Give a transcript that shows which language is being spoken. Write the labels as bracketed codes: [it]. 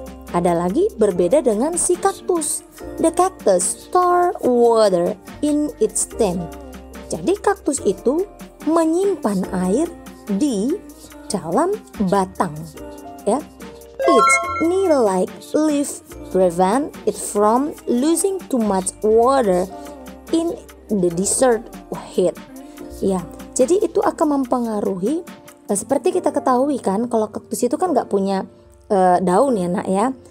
[id] Ada lagi berbeda dengan si kaktus. [en] The cactus store water in its stem. [id] Jadi kaktus itu menyimpan air di dalam batang, ya. [en] Its needle-like leaf prevent it from losing too much water in the desert heat. [id] Ya, jadi itu akan mempengaruhi. Seperti kita ketahui kan, kalau kaktus itu kan nggak punya daun, ya nak, ya.